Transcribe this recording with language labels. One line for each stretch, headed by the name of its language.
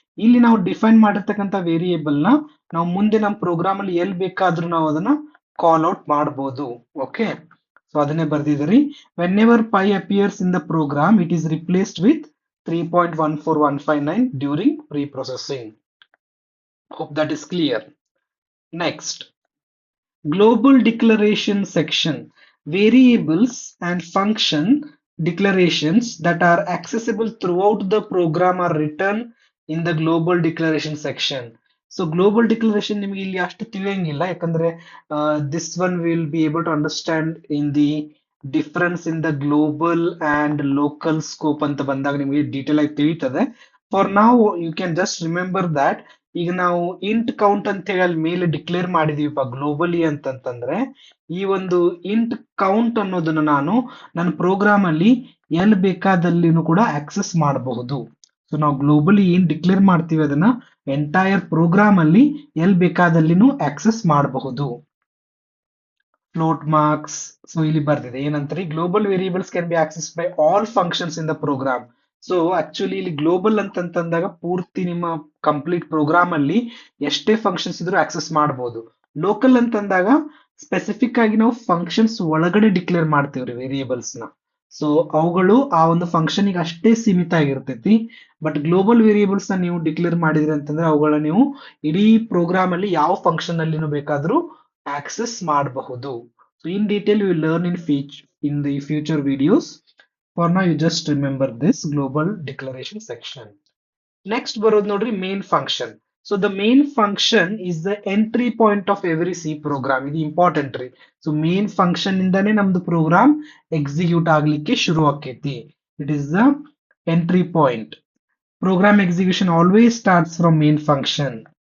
Kannada: ಇಲ್ಲಿ ನಾವು ಡಿಫೈನ್ ಮಾಡಿರ್ತಕ್ಕಂಥ ವೇರಿಯೇಬಲ್ ನ ನಾವು ಮುಂದೆ ನಮ್ಮ ಪ್ರೋಗ್ರಾಮ್ ಅಲ್ಲಿ ಎಲ್ಲಿ ಬೇಕಾದ್ರೂ ನಾವು ಅದನ್ನ ಕಾಲ್ ಔಟ್ ಮಾಡಬಹುದು.
English: okay, so
Kannada: ಅದನ್ನೇ ಬರ್ದಿದ್ರಿ.
English: Whenever py appears in the program it is replaced with 3.14159 during preprocessing. Hope that is clear. Next, global declaration section. Variables and function declarations that are accessible throughout the program are written in the global declaration section. So global declaration
Kannada: ನಿಮಗೆ ಇಲ್ಲಿ ಅಷ್ಟು ತಿಳಿಯಂಗಿಲ್ಲ, ಯಾಕಂದ್ರೆ
English: this one will be able to understand in the difference in the global and local scope
Kannada: ಅಂತ ಬಂದಾಗ ನಿಮಗೆ detail ಆಗಿ ತಿಳಿಯುತ್ತದೆ. For ನಾವು
English: you can just remember that
Kannada: ಈಗ ನಾವು ಇಂಟ್ ಕೌಂಟ್ ಅಂತ ಹೇಳಿ ಅಲ್ಲಿ ಮೇಲೆ ಡಿಕ್ಲೇರ್ ಮಾಡಿದೀವಿಪ್ಪ ಗ್ಲೋಬಲಿ ಅಂತಂತಂದ್ರೆ, ಈ ಒಂದು ಇಂಟ್ ಕೌಂಟ್ ಅನ್ನೋದನ್ನ ನಾನು ನನ್ನ ಪ್ರೋಗ್ರಾಮ್ ಅಲ್ಲಿ ಎಲ್ಲಿ ಬೇಕಾದಲ್ಲಿನೂ ಕೂಡ ಆಕ್ಸೆಸ್ ಮಾಡಬಹುದು. ಸೊ ನಾವು ಗ್ಲೋಬಲಿ ಏನ್ ಡಿಕ್ಲೇರ್ ಮಾಡ್ತೀವಿ ಅದನ್ನ ಎಂಟೈರ್ ಪ್ರೋಗ್ರಾಮ್ ಅಲ್ಲಿ ಎಲ್ಲಿ ಬೇಕಾದಲ್ಲಿನೂ ಆಕ್ಸೆಸ್ ಮಾಡಬಹುದು.
English: float marks, so
Kannada: ಇಲ್ಲಿ ಬರ್ದಿದೆ ಏನಂತಾರೆ,
English: Global variables can be access by all functions in the program.
Kannada: So actually ಇಲ್ಲಿ ಗ್ಲೋಬಲ್ ಅಂತಂದಾಗ ಪೂರ್ತಿ ನಿಮ್ಮ ಕಂಪ್ಲೀಟ್ ಪ್ರೋಗ್ರಾಮ್ ಅಲ್ಲಿ ಎಷ್ಟೇ ಫಂಕ್ಷನ್ಸ್ ಇದ್ರೂ ಆಕ್ಸೆಸ್ ಮಾಡಬಹುದು. ಲೋಕಲ್ ಅಂತಂದಾಗ ಸ್ಪೆಸಿಫಿಕ್ ಆಗಿ ನಾವು ಫಂಕ್ಷನ್ಸ್ ಒಳಗಡೆ ಡಿಕ್ಲೇರ್ ಮಾಡ್ತೀವ್ರಿ ವೇರಿಯೇಬಲ್ಸ್ ನ. ಸೊ ಅವುಗಳು ಆ ಒಂದು ಫಂಕ್ಷನ್ ಗೆ ಅಷ್ಟೇ ಸೀಮಿತ ಆಗಿರ್ತೈತಿ. ಬಟ್ ಗ್ಲೋಬಲ್ ವೇರಿಯೇಬಲ್ಸ್ ನ ನೀವು ಡಿಕ್ಲೇರ್ ಮಾಡಿದ್ರಿ ಅಂತಂದ್ರೆ ಅವುಗಳನ್ನ ನೀವು ಇಡೀ ಪ್ರೋಗ್ರಾಮ್ ಅಲ್ಲಿ ಯಾವ ಫಂಕ್ಷನ್ ಅಲ್ಲಿನೂ ಬೇಕಾದ್ರೂ ಆಕ್ಸೆಸ್ ಮಾಡಬಹುದು.
English: So in detail you will learn in the future videos. For now you just remember this global declaration section. Next
Kannada: ಬರೋದು ನೋಡ್ರಿ
English: Main function. So the main function is the entry point of every C program.
Kannada: ಇದು important ರೀ. So main function ಇಂದಾನೆ ನಮ್ದು program execute ಆಗ್ಲಿಕ್ಕೆ ಶುರು ಆಕೈತಿ.
English: It is the entry point. Program execution always starts from main function.